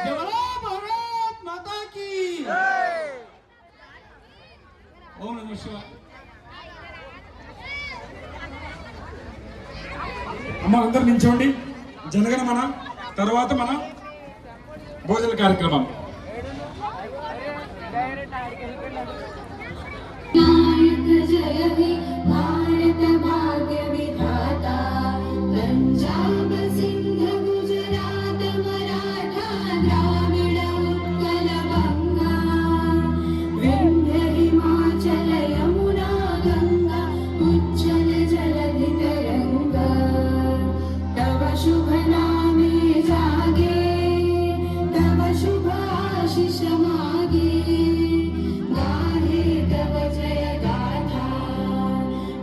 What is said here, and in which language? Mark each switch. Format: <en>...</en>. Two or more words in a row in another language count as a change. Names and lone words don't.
<hi>जय भारत माता की! జై!</hi> <sa>ఓం నమః శివాయ.</sa> <te>అమ్మ అందరు నించోండి. జనగణమన తర్వాత మన భోజన కార్యక్రమం.</te> <bn>জয় হে ভারত ভাগ্য বিধাতা, পাঞ্জাব সিন্ধ গুজরাট মারাঠা দ্রাবিড় উৎকল বঙ্গ, বিন্ধ্য হিমাচল যমুনা গঙ্গা, উজ্জল জলধি তরঙ্গ, তব শুভ নামে জাগে, তব শুভ আশিস মাগে, গাহে তব জয় গাথা,</bn>